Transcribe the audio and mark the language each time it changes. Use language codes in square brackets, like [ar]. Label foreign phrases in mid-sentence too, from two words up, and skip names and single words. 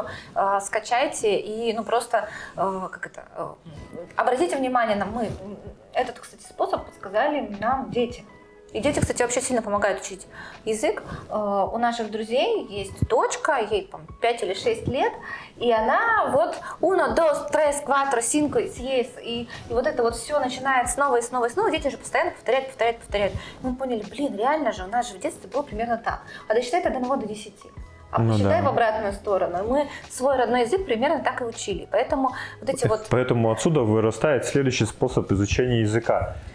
[ru] Скачайте и просто обратите внимание, этот, кстати, способ подсказали нам дети. И дети, кстати, вообще сильно помогают учить язык. У наших друзей есть дочка, ей 5 или 6 лет, и она вот [es] uno, dos, tres, cuatro, cinco, seis, [ru] и вот это вот все начинает снова и снова и снова. Дети же постоянно повторяют. Мы поняли, реально же, у нас же в детстве было примерно так. А досчитай от 1 до 10. А посчитай в обратную сторону. Мы свой родной язык примерно так и учили. Поэтому вот эти вот... Поэтому отсюда вырастает следующий способ изучения языка.